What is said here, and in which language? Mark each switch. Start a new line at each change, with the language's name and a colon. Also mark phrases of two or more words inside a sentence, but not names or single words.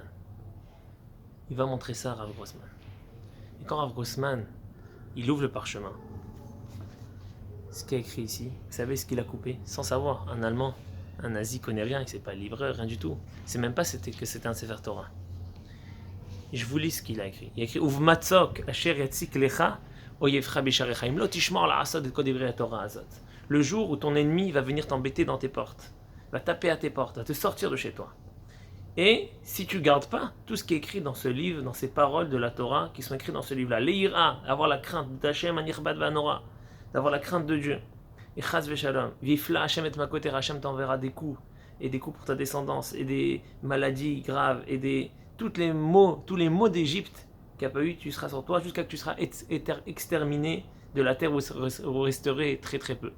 French: Il va montrer ça à Rav Grossman. Et quand Rav Grossman, il ouvre le parchemin, ce qui est écrit ici, vous savez ce qu'il a coupé? Sans savoir, un Allemand, un nazi connaît rien, il sait pas le livreur, rien du tout. Il sait même pas que c'était un
Hebrew: ספר תורה.
French: Je vous lis ce qu'il a écrit. Il a écrit:
Hebrew: ובמצוק אשר יציק לך איבך בשעריך אם לא תשמור לעשות את כל דברי התורה הזאת.
French: Le jour où ton ennemi va venir t'embêter dans tes portes, va taper à tes portes, va te sortir de chez toi. Et si tu ne gardes pas tout ce qui est écrit dans ce livre, dans ces paroles de la Torah qui sont écrites dans ce livre-là, l'Eira, avoir la crainte d'
Hebrew: השם הנכבד והנורא,
French: d'avoir la crainte de Dieu, et
Hebrew: חס ושלום, והפלא השם את מכתך,
French: Hachem t'enverra des coups, et des coups pour ta descendance, et des maladies graves, et tous les maux d'Égypte qu'il n'y a pas eu, tu seras sur toi, jusqu'à ce que tu seras exterminé de la terre où vous resterez très très peu.